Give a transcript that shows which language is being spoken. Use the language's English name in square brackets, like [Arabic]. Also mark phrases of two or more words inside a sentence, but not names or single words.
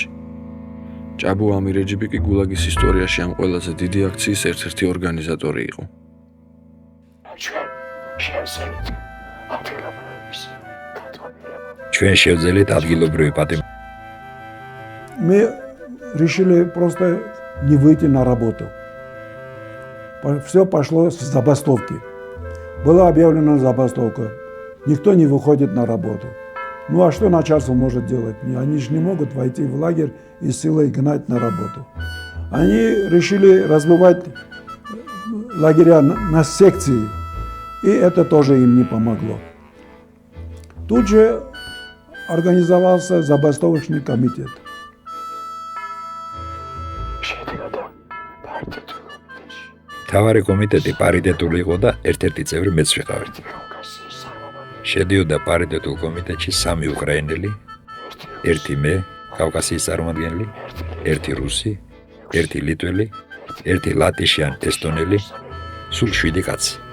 [Georgian] ჭაბუა ამირეჯიბი კი გულაგის ისტორიაში ამ ყველაზე დიდი აქციის ერთ-ერთი ორგანიზატორი იყო. ჩვენ შევძელით ადგილობრივი პატიმარი. [Russian] მე решили просто не выйти на работу. Все пошло с забастовки. Была объявлена забастовка. Никто не выходит на работу. Ну а что начальство может делать? Они же не могут войти в лагерь и силой гнать на работу. Они решили разбивать лагеря на секции. И это тоже им не помогло. Тут же организовался забастовочный комитет. [Georgian] თავარი კომიტეტი პარიტეტული იყო და ერთ-ერთი წევრი მეც ვიყავით. შედიოდა პარიტეტულ კომიტეტში 3 უკრაინელი, 1 მე, კავკასიის წარმომადგენელი, 1 რუსი, 1 ლიტველი, 1 ლატიში ან ესტონელი, სულ 7 კაცი.